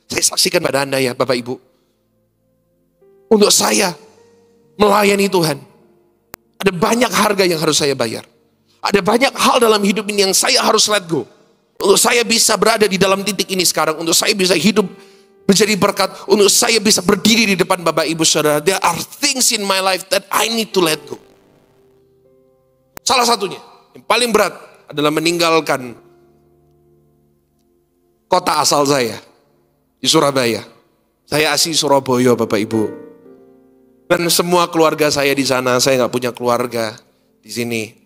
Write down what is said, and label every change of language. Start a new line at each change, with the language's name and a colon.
Indonesian: Saya saksikan pada Anda ya Bapak Ibu. Untuk saya melayani Tuhan, ada banyak harga yang harus saya bayar. Ada banyak hal dalam hidup ini yang saya harus let go. Untuk saya bisa berada di dalam titik ini sekarang, untuk saya bisa hidup menjadi berkat, untuk saya bisa berdiri di depan Bapak Ibu Saudara.
English: There are things in my life that I need to let go.
Indonesian: Salah satunya, yang paling berat adalah meninggalkan kota asal saya di Surabaya. Saya asli Surabaya Bapak Ibu. Dan semua keluarga saya di sana, saya nggak punya keluarga di sini.